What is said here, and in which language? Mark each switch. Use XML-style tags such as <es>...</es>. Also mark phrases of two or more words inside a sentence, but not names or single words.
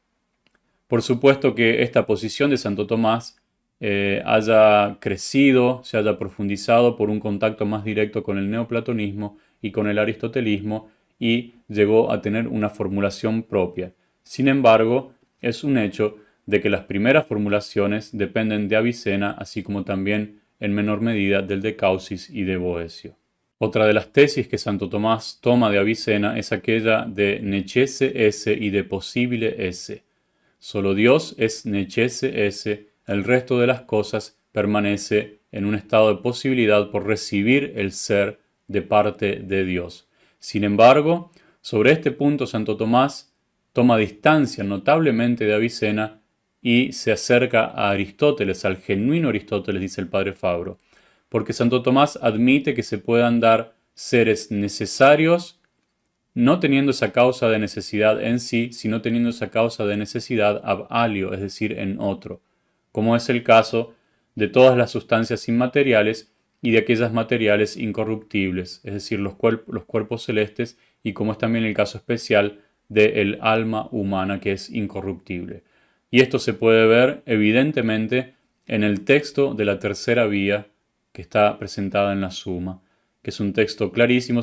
<es>Por supuesto que esta posición de Santo Tomás haya crecido, se haya profundizado por un contacto más directo con el neoplatonismo y con el aristotelismo y llegó a tener una formulación propia. Sin embargo, es un hecho de que las primeras formulaciones dependen de Avicena, así como también en menor medida del de Causis y de Boecio. Otra de las tesis que Santo Tomás toma de Avicena es aquella de</es> <la>necesse esse</la> <es>y de</es> <la>possibile esse.</la> <es>Solo Dios es</es> <la>necesse esse,</la> <es>el resto de las cosas permanece en un estado de posibilidad por recibir el ser de parte de Dios. Sin embargo, sobre este punto Santo Tomás toma distancia notablemente de Avicena y se acerca a Aristóteles, al genuino Aristóteles, dice el padre Fabro, porque Santo Tomás admite que se puedan dar seres necesarios no teniendo esa causa de necesidad en sí, sino teniendo esa causa de necesidad</es> <la>ab alio,</la> <es>es decir, en otro, como es el caso de todas las sustancias inmateriales y de aquellas materiales incorruptibles, es decir, los cuerpos celestes, y como es también el caso especial del alma humana que es incorruptible. Y esto se puede ver evidentemente en el texto de la tercera vía que está presentada en la Suma, que es un texto clarísimo.</es>